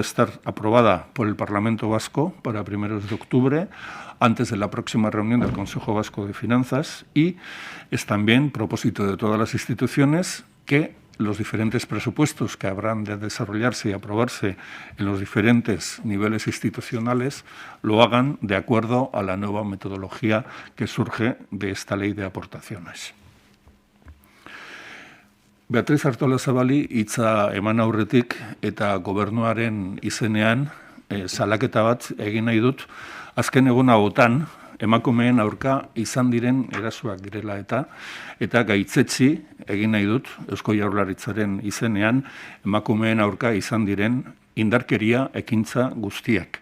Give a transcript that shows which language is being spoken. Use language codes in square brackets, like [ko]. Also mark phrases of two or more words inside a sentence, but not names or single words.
[es] estar aprobada por el Parlamento Vasco para 1 de octubre, antes de la próxima reunión del Consejo Vasco de Finanzas, y es también propósito de todas las instituciones que los diferentes presupuestos que habrán de desarrollarse y aprobarse en los diferentes niveles institucionales lo hagan de acuerdo a la nueva metodología que surge de esta ley de aportaciones. [eu] Beatriz Artolazabali hitza eman aurretik eta gobernuaren izenean salaketa bat egin nahi dut azken egun hauetan emakumeen aurka izan diren erasoak direla eta gaitzetsi egin nahi dut Eusko Jaurlaritzaren izenean emakumeen aurka izan diren indarkeria ekintza guztiak.